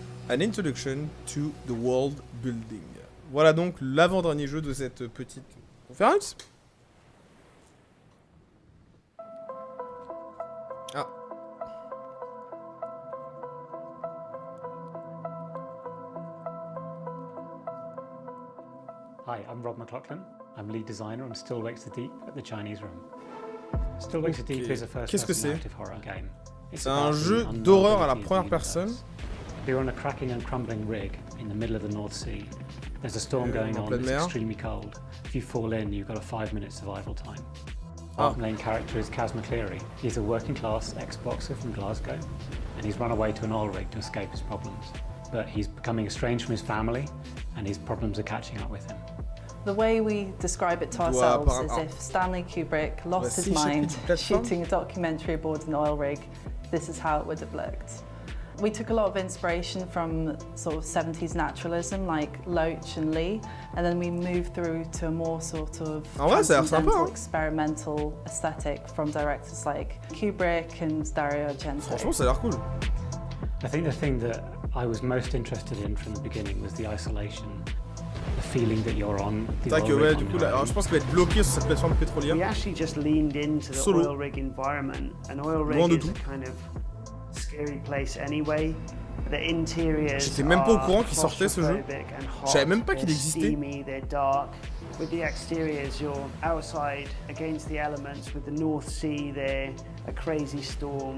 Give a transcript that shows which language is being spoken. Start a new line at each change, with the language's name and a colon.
English: An introduction to the world building.
French: Voilà donc l'avant-dernier jeu de cette petite conférence. Ah.
English: Hi, I'm Rob McLaughlin. I'm lead designer on Still Wakes the Deep at the Chinese Room. Still Wakes the Deep is a first-person narrative horror game.
French: C'est un jeu d'horreur à la première personne.
English: We're on a cracking and crumbling rig in the middle of the North Sea. There's a storm going on that's extremely cold. If you fall in, you've got a 5-minute survival time. Our main character is Kaz McCleary. He's a working-class ex-boxer from Glasgow, and he's run away to an oil rig to escape his problems. But he's becoming estranged from his family, and his problems are catching up with him. The way we describe it to ourselves is if Stanley Kubrick lost his mind shooting a documentary aboard an oil rig, this is how it would have looked. We took a lot of inspiration from sort of 70s naturalism like Loach and Lee, and then we moved through to a more sort of transcendental, experimental aesthetic from directors like Kubrick and Dario Argento.
French: Franchement, ça a l'air cool.
English: I think the thing that I was most interested in from the beginning was the isolation. The feeling that you're on.
French: C'est vrai que ouais, du coup, là, alors, je pense qu'il va être bloqué sur cette plateforme pétrolière.
English: We actually just leaned into the oil rig environment. An oil rig is a kind of scary place anyway. The interiors.
French: J'étais même pas au courant qu'il sortait ce jeu. Je savais même pas qu'il existait.
English: Steamy, they're dark. With the exteriors, you're outside against the elements. With the North Sea, there a crazy storm.